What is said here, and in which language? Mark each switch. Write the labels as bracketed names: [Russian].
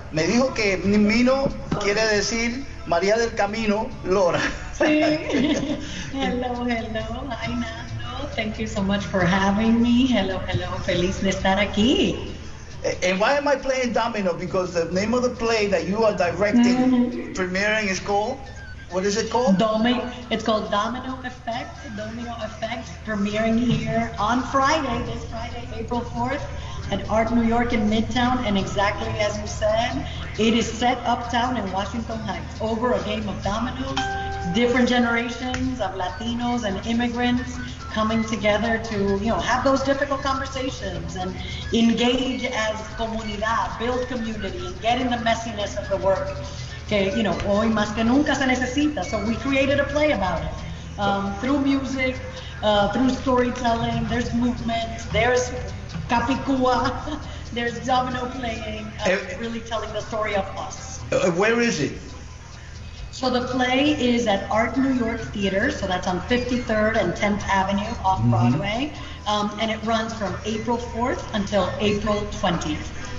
[Spanish] Me dijo que Mino quiere decir María del Camino Lora. Sí. [English] Hello. Hi, Nando. Thank you so much for having me. Hello. [Spanish] Feliz de estar aquí. [English] And why am I playing Domino? Because the name of the play that you are directing, premiering is called, what is it called? It's called Domino Effect. Domino Effect, premiering here on Friday, this Friday, April 4th, at Art New York in Midtown. And exactly as you said, it is set uptown in Washington Heights over a game of dominoes. Different generations of Latinos and immigrants coming together to, have those difficult conversations and engage as comunidad, build community, and get in the messiness of the work. [Spanish] Que, hoy más que nunca se necesita. [English] So we created a play about it. Through music, through storytelling, there's movement, there's capicua, there's domino playing, really telling the story of us. Where is it? So the play is at Art New York Theater, so that's on 53rd and 10th Avenue off Broadway, and it runs from April 4th until April 20th.